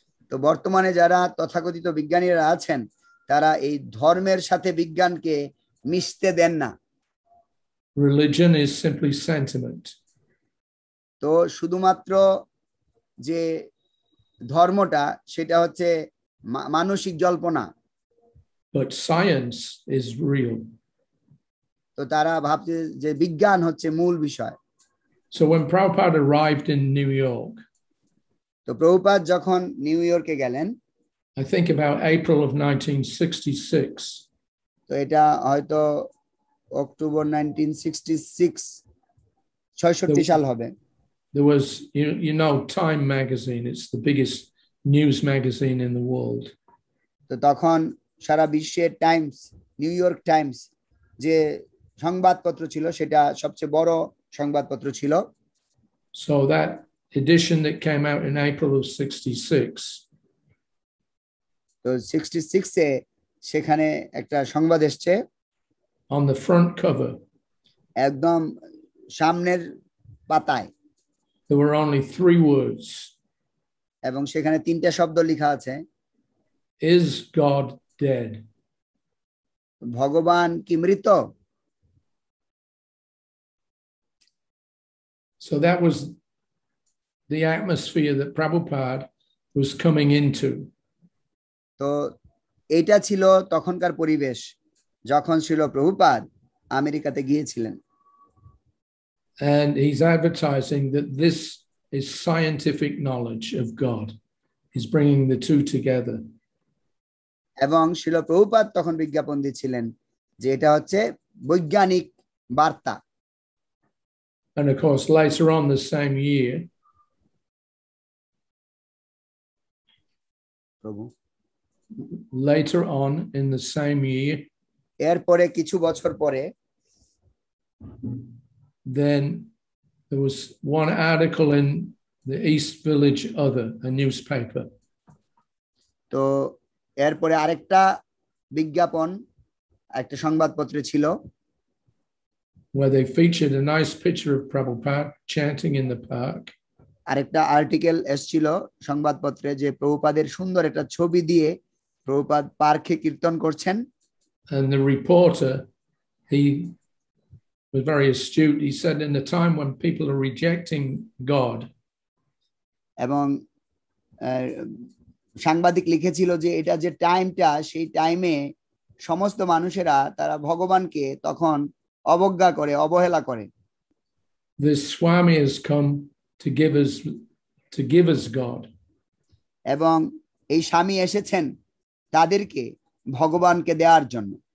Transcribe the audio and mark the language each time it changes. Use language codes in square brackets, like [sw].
[bn] তো বর্তমানে যারা তথাকথিত বিজ্ঞানীরা আছেন তারা এই ধর্মের সাথে বিজ্ঞানকে মিশতে দেন না। [en] Religion is simply sentiment. [bn] তো শুধুমাত্র যে ধর্মটা সেটা হচ্ছে মানসিক জল্পনা। [en] But science is real. [bn] তো তারা ভাবছে যে বিজ্ঞান হচ্ছে মূল বিষয়। [en] So when Prabhupada arrived in New York, [bn] তো প্রভুপাদ যখন নিউ ইয়র্কে গেলেন, [en] I think about April of 1966. [bn] তো এটা হয়তো অক্টোবর 1966 66 সাল হবে। [en] There was, you know, Time magazine. It's the biggest news magazine in the world. [bn] তো তখন সারা বিশ্বের টাইমস, নিউ ইয়র্ক টাইমস যে সংবাদপত্র ছিল সেটা সবচেয়ে বড় সংবাদপত্র ছিল। [en] So that edition that came out in April of 66. [bn] তো 66 এ সেখানে একটা সংবাদ এসছে। [en] On the front cover, [bn] একদম সামনের পাতায়, [en] there were only 3 words. [bn] এবং সেখানে 3টা শব্দ লেখা আছে। [en] Is God dead? [bn] ভগবান কি মৃত? [en] So that was the atmosphere that Prabhupada was coming into. [bn] তো এটা ছিল তখনকার পরিবেশ যখন ছিল প্রভুপাদ আমেরিকাতে গিয়েছিলেন। [en] And he's advertising that this is scientific knowledge of God. He's bringing the two together. [bn] এবং শিল প্রভুপাদ তখন বিজ্ঞাপন দিচ্ছিলেন যে এটা হচ্ছে বৈজ্ঞানিক বার্তা। [en] And of course, later on the same year, later on in the same year, [bn] এরপরে কিছু বছর পরে, [en] then there was one article in the East Village Other, a newspaper. [bn] তো এরপরে আরেকটা বিজ্ঞাপন একটা সংবাদপত্রে ছিল, [en] where they featured a nice picture of Prabhupada chanting in the park. [bn] আরেকটা আর্টিকেল এসেছিল সংবাদপত্রে যে প্রভুপাদের সুন্দর একটা ছবি দিয়ে প্রভুপাদ পার্কে কীর্তন করছেন। [en] And the reporter, he was very astute. He said, in the time when people are rejecting God, [bn] এবং সাংবাদিক লিখেছিল যে এটা যে টাইমটা, সেই টাইমে সমস্ত মানুষেরা তারা ভগবানকে তখন অবজ্ঞা করে, অবহেলা করে। [en] This Swami has come to give us God. [bn] এবং এই স্বামী এসেছেন তাদেরকে ভগবানকে দেওয়ার জন্য।